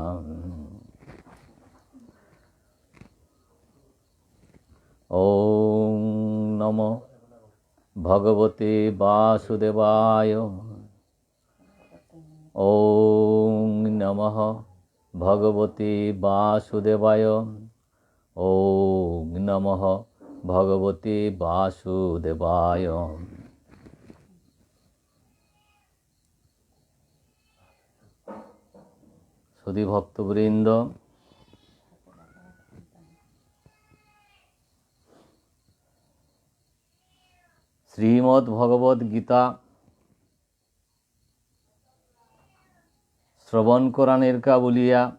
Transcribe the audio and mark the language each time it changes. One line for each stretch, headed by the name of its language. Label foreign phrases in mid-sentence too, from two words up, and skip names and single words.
Sanskrit: ओम् नमो भगवते वासुदेवाय। ओम् नमः भगवते वासुदेवाय। ओम् नमः भगवते वासुदेवाय।
Bangla: সুধী ভক্তবৃন্দ, শ্রীমদ্ ভগবদ গীতা শ্রবণ করানের কা বলিয়া